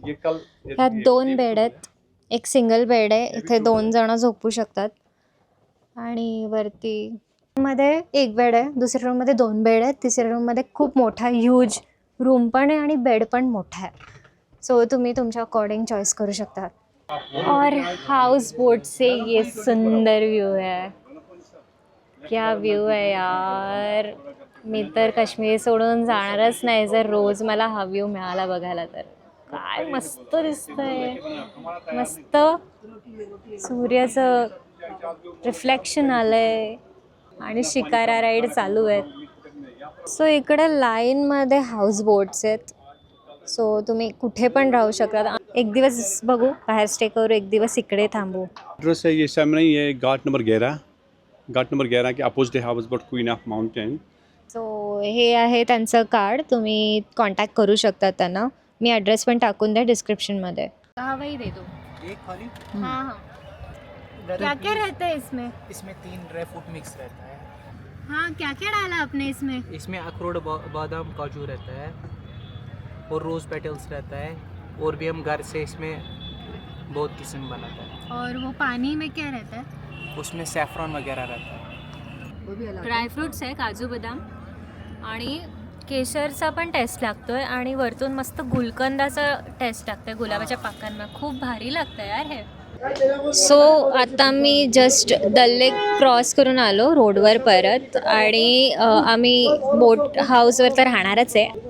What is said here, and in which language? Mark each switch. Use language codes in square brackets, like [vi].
[mr] ह्यात 2 बेड आहेत, एक सिंगल बेड आहे, इथे 2 जण झोपू शकतात. आणि वरती मध्ये 1 बेड आहे, दुसऱ्या रूममध्ये 2 बेड आहेत, तिसऱ्या रूममध्ये खूप मोठा ह्यूज रूम पण आहे आणि बेड पण मोठा आहे. सो तुम्ही तुमच्या अकॉर्डिंग चॉईस करू शकता. [hi] और हाउस बोट से ये सुंदर व्यू है, क्या व्यू है यार. [mr] मी तर काश्मीर सोडून जाणारच नाही जर रोज मला हा व्यू मिळाला बघायला तर. काय मस्त दिसतंय, मस्त सूर्याचं रिफ्लेक्शन आलंय आणि शिकारा राईड चालू आहेत. सो इकडे लाईनमध्ये हाऊस बोट्स आहेत, सो तुम्ही कुठे पण राहू शकता. एक दिवस बघू बाहेर स्टे करू, एक दिवस इकडे थांबू. [hi] एड्रेस है ये सामने है, घाट नंबर 11. घाट नंबर 11 के अपोजिट है house boat queen of mountain. [mr] So हे आहे त्यांचं कार्ड, तुम्ही कॉन्टॅक्ट करू शकता त्यांना. मी ॲड्रेस पण टाकून द्या डिस्क्रिप्शनमध्ये. [hi] वही दे दो. एक खाली. हाँ हाँ. क्या क्या रहता है इसमें? इसमें 3 ड्राई फ्रूट मिक्स रहता है. हाँ, क्या क्या डाला आपने इसमें? इसमें अखरोट, बादाम, काजू रहता है और रोज़ पेटल्स रहता है. और भी हम घर से इसमें बहुत किस्म बनाता है. और वो पानी में क्या रहता है? उसमें सैफरॉन वगैरह रहता है. [mr] ड्रायफ्रूट्स आहे, काजू बदाम आणि केशरचा पण टेस्ट लागतोय आणि वरतून मस्त गुलकंदाचा टेस्ट लागतोय गुलाबाच्या पाकांना. खूप भारी लागतं यार हे. सो आता मी जस्ट दल लेक क्रॉस करून आलो रोडवर परत आणि आम्ही बोट हाऊसवर तर राहणारच आहे.